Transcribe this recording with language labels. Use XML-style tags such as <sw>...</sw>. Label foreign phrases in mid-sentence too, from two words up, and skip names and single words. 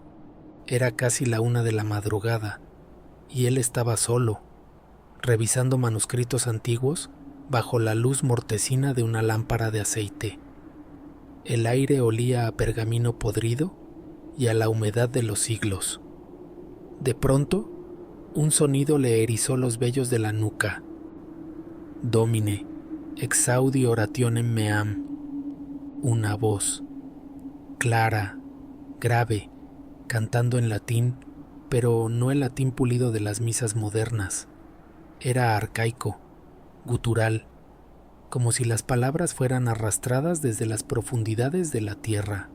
<es>Era casi la 1 de la madrugada, y él estaba solo, revisando manuscritos antiguos bajo la luz mortecina de una lámpara de aceite. El aire olía a pergamino podrido y a la humedad de los siglos. De pronto, un sonido le erizó los vellos de la nuca.</es> <la>Domine, exaudi orationem meam.</la> <es>una voz, clara, grave, cantando en latín, pero no el latín pulido de las misas modernas. Era arcaico, gutural, como si las palabras fueran arrastradas desde las profundidades de la tierra.</es>